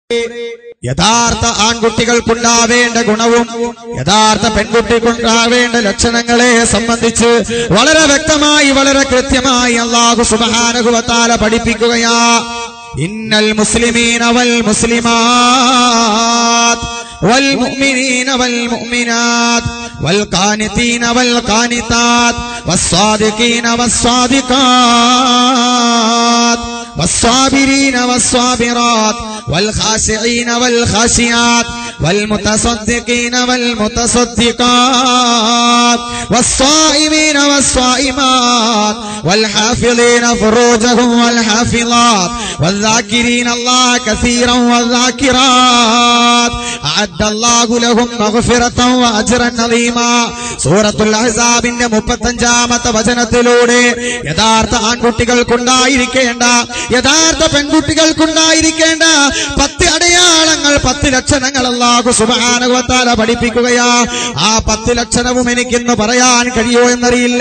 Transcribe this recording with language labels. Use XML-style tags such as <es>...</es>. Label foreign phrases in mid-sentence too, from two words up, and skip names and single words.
<ml>യഥാർത്ഥ ആൺകുട്ടികൾക്കുണ്ടാവേണ്ട ഗുണവും യഥാർത്ഥ പെൺകുട്ടിക്കുണ്ടാവേണ്ട ലക്ഷണങ്ങളെ സംബന്ധിച്ച് വളരെ വ്യക്തമായി വളരെ കൃത്യമായി</ml> <ar>الله سبحانه وتعالى</ar> <ml>പഠിപ്പിക്കുകയാ.</ml> <ar>إن المسلمين والمسلمات والمؤمنين والمؤمنات والقانتين والقانتات والصادقين والصادقات والصابرين والصابرات والخاشعين والخاشعات والمتصدقين والمتصدقات والصائمين والصائمات والحافظين فروجهم والحافظات والذاكرين الله كثيرا والذاكرات أعد الله لهم مغفرة وأجرا عظيما.</ar> <ml>സൂറത്തുൽ അഹ്സാബിന്റെ 35-ാമത്തെ വചനത്തിലൂടെ യഥാർത്ഥ ആൺകുട്ടികൾക്കുണ്ടായിരിക്കേണ്ട യഥാർത്ഥ പെൺകുട്ടികൾക്കുണ്ടായിരിക്കേണ്ട 10 അടയാളങ്ങൾ 10 ലക്ഷണങ്ങൾ</ml> <ar>الله سبحانه وتعالى</ar> <ml>പഠിപ്പിക്കുകയാ. ആ 10 ലക്ഷണവും എനിക്കിന്ന് പറയാൻ കഴിയോ എന്നറിയില്ല.</ml>